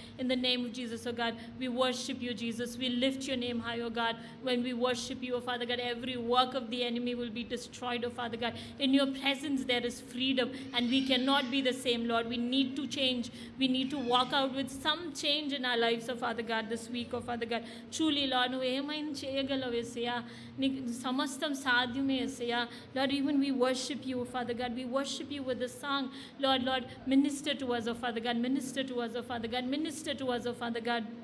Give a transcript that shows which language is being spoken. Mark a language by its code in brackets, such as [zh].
[en] In the name of Jesus, oh God, we worship you, Jesus. We lift your name high, oh God. When we worship you, oh Father God, every work of the enemy will be destroyed, oh Father God. In your presence, there is freedom, and we cannot be the same, Lord. We need to change. We need to walk out with some change in our lives, oh Father God, this week, oh Father God. Truly, Lord, [te] నువ్వు ఏమైనా చేయగలవు యేసయ్యా. నీకు సమస్తం సాధ్యమే యేసయ్యా. [en] Lord, even we worship you, oh Father God. We worship you with the song. Lord, minister to us, oh Father God. Minister to us, oh Father God. Minister to us, oh Father God.